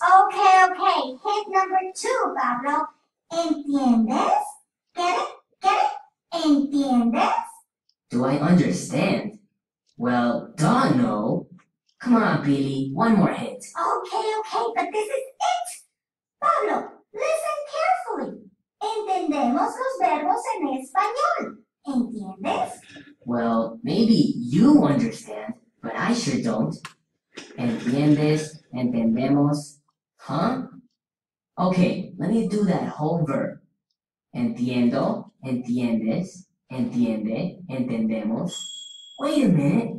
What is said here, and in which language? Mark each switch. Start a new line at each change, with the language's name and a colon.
English: Okay. Hint number 2, Pablo.
Spanish: ¿Entiendes?
English: Get it?
Spanish: ¿Entiendes?
English: Do I understand? Well, duh, no. Come on, Billy, one more hint. Okay, but this is it. Pablo, listen carefully.
Spanish: Entendemos los verbos en español. ¿Entiendes?
English: Well, maybe you understand, but I sure don't.
Spanish: Entiendes, entendemos, huh?
English: Okay, let me do that whole verb.
Spanish: Entiendo, entiendes, entiende, entendemos.
English: Wait a minute.